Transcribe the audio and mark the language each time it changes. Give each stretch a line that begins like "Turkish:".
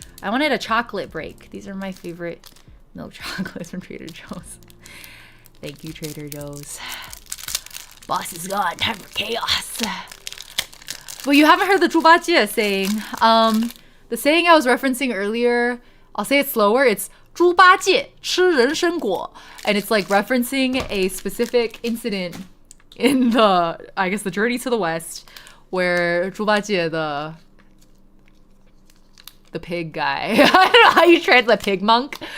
English: I wanted a chocolate break. These are my favorite milk chocolates from Trader Joe's. Thank you, Trader Joe's. Boss is gone. Time for chaos. Well, you haven't heard the 猪八戒 saying. The saying I was referencing earlier, I'll say it slower. It's
Chinese: 猪八戒吃人参果.
English: And it's like referencing a specific incident in I guess the Journey to the West, where 猪八戒, the pig guy, I don't know how you translate pig monk.